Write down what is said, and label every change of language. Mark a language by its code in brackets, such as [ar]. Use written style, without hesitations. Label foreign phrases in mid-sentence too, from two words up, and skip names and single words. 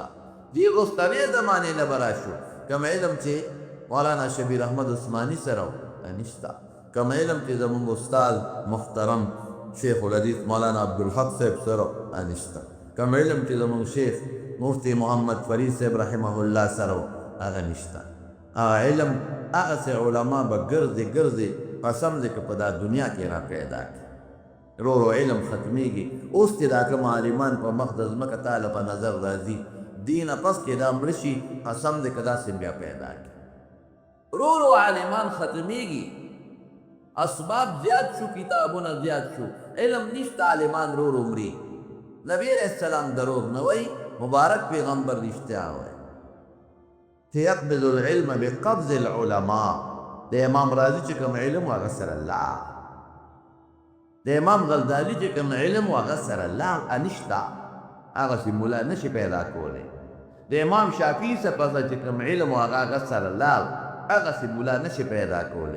[ps] دی اوسنۍ زمانې نه به راشو، کم علم چې مولانا شبیر احمد عثماني سره انشته، کم علم چې زموږ استاد محترم شیخ الحدیث مولانا عبدالحق صاحب سره انشته، کم علم چې زموږ شیخ مفتی محمد فرید صاحب رحمه الله سره هغه نشته. هغه علم هغسې علما به ګرځي ګرځي، قسم دی که په دا دنیا کې را پیدا کړي. رو رو علم ختمیږي. اوس چې دا کوم عالمان په مخ د ځمکه تاله په نظر راځي، دینه پس کې دا مړه شي، قسم دی که داسې بیا پیدا کړي. رو رو عالمان ختمیږي، اسباب زیات شو، کتابونه زیات شو، علم نشته، عالمان رو رو مري. نبی [ar] علیہ السلام [ps] دروغ نه وایي، مبارک پیغمبر رښتیا وایي چې [ar] یقبض العلم بقبض العلماء. [ps] د امام راضي چې کوم علم و هغه سره لاړ، د امام غزالي چې کوم علم و هغه سره لاړ، انشته، هغسې ملا نشي پیدا کولی. د امام شافعي څخه چې کوم علم و هغه سره لاړ، هغسې ملا نشي پیدا کولی.